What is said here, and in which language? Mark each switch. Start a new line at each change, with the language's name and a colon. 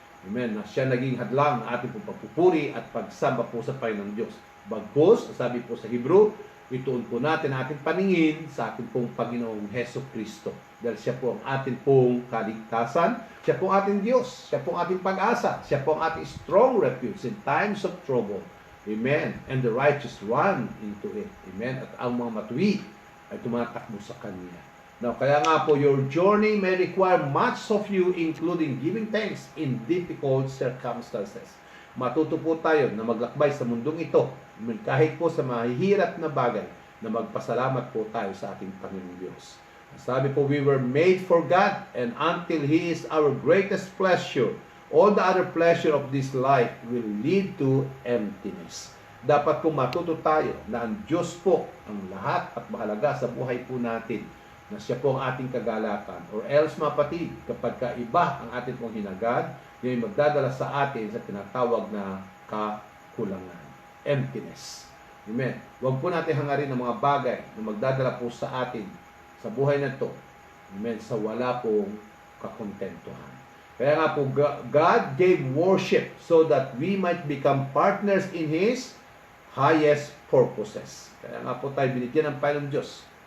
Filipino: Amen, na siya naging hadlang na ating po pagpupuri at pagsamba po sa Panginoong Diyos. Bagkus, sabi po sa Hebrew, ituon po natin ang ating paningin sa ating pong Panginoong Hesus Kristo. Dahil siya po ang ating pong kaligtasan, siya po ang ating Diyos, siya po ang ating pag-asa, siya po ang ating
English: strong refuge in times of trouble. Amen. And the righteous run into it. Amen.
Filipino: At ang mga matuwid ay tumatakbo sa Kanya.
English: Now,
Filipino: kaya nga po,
English: your journey may require much of you, including giving thanks in difficult circumstances.
Filipino: Matuto po tayo na maglakbay sa mundong ito, kahit po sa mahihirap na bagay, na magpasalamat po tayo sa ating Panginoong Diyos. Sabi po,
English: we were made for God, and until He is our greatest pleasure, all the other pleasure of this life will lead to emptiness.
Filipino: Dapat po matuto tayo na ang Diyos po ang lahat at mahalaga sa buhay po natin, na siya po ang ating kagalakan.
English: Or else,
Filipino: mapatid, kapag kaiba ang ating pong hinagad, yun ay magdadala sa atin sa tinatawag na kakulangan. Emptiness. Amen. Huwag po natin hangarin ng mga bagay na magdadala po sa atin sa buhay na ito. Amen. Sa wala pong kakontentuhan. Kaya nga po,
English: God gave worship so that we might become partners in His highest purposes.
Filipino: Kaya nga po tayo binigyan ng Panginoong Diyos.